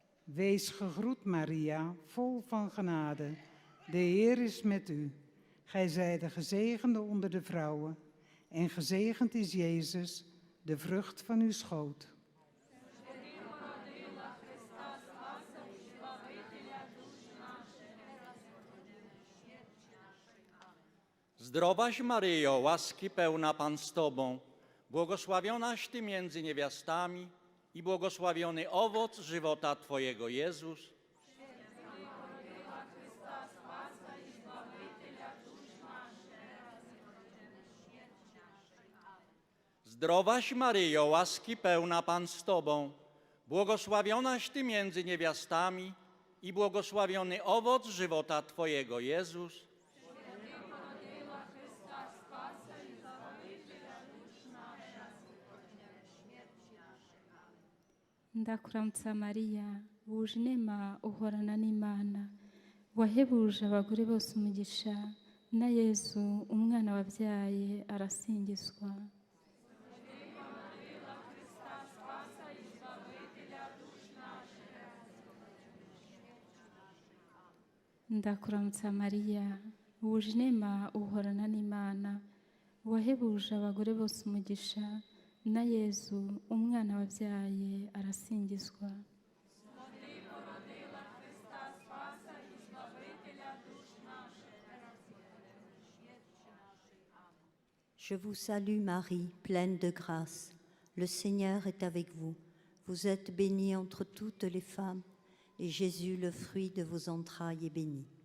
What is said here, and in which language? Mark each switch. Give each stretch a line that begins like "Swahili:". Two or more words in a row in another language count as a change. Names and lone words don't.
Dutch: Wees gegroet, Maria, vol van genade. De Heer is met u. Gij zijt de gezegende onder de vrouwen. En gezegend is Jezus, de vrucht van uw schoot.
Polish: Zdrowaś Maryjo, łaski pełna Pan z Tobą, błogosławionaś Ty między niewiastami i błogosławiony owoc żywota Twojego, Jezus. Zdrowaś Maryjo, łaski pełna Pan z Tobą, błogosławionaś Ty między niewiastami i błogosławiony owoc żywota Twojego, Jezus.
Kinyarwanda: ndakuramutsa mariya wuje inema uhorana n'imana wahebuje abagore bose umugisha na yezu umwana wabyaye arasingizwa. ndakuramutsa mariya wuje inema uhorana n'imana wahebuje abagore bose umugisha na yezu umwana wabyaye arasingizwa.
French: Je vous salue Marie, pleine de grâce. Le Seigneur est avec vous. Vous êtes bénie entre toutes les femmes, et Jésus, le fruit de vos entrailles, est béni.